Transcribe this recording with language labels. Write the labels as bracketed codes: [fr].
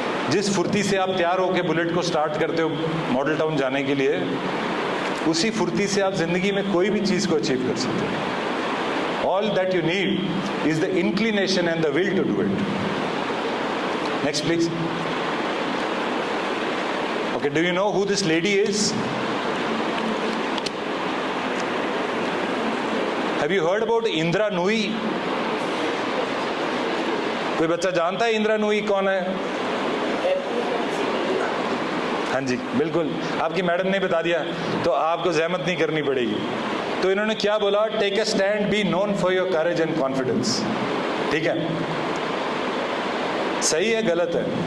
[hi] जिस फुर्ती से आप तैयार होकर बुलेट को स्टार्ट करते हो मॉडल टाउन जाने के लिए, उसी फुर्ती से आप जिंदगी में कोई भी चीज को अचीव कर सकते हो। [en] All that you need is the inclination and the will to do it. Next please. Okay, do you know who this lady is? Have you heard about Indra Nooyi? [hi] कोई बच्चा जानता है इंदिरा नूई कौन है? हाँ जी, बिल्कुल, आपकी मैडम ने बता दिया तो आपको जहमत नहीं करनी पड़ेगी। तो इन्होंने क्या बोला, [en] Take a stand, be known for your courage and confidence. [hi] ठीक है, सही है गलत है?